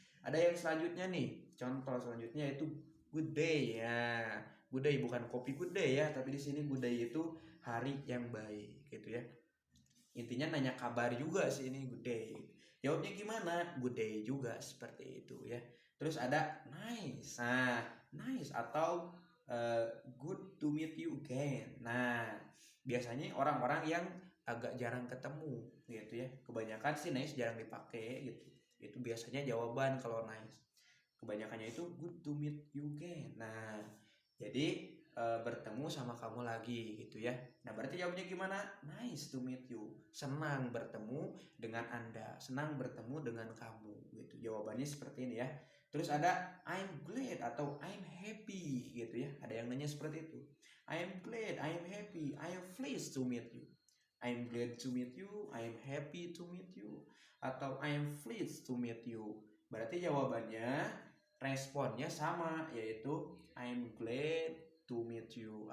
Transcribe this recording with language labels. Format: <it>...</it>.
<id>Ada yang selanjutnya nih, contoh selanjutnya itu good day ya. Good day bukan kopi good day ya, tapi di sini good day itu hari yang baik gitu ya. Intinya nanya kabar juga sih ini good day. Jawabnya gimana? Good day juga seperti itu ya. Terus ada nice.</id> <en>Nah, nice atau good to meet you again.</en> <id>Nah, biasanya orang-orang yang agak jarang ketemu gitu ya. Kebanyakan sih nice jarang dipakai gitu. Itu biasanya jawaban kalau nice. Kebanyakannya itu</id> <en>good to meet you again.</en> <id>Nah, jadi bertemu sama kamu lagi gitu ya. Nah berarti jawabnya gimana?</id> <en>Nice to meet you.</en> <id>Senang bertemu dengan Anda. Senang bertemu dengan kamu gitu. Jawabannya seperti ini ya. Terus ada</id> <en>I'm glad</en> <id>atau</id> <en>I'm happy</en> <id>gitu ya. Ada yang nanya seperti itu.</id> <en>I'm glad, I'm happy, I am pleased to meet you. I'm glad to meet you, I'm happy to meet you, atau I'm pleased to meet you.</en> <id>Berarti jawabannya responnya sama, yaitu</id> <en>I'm glad to meet you.</en>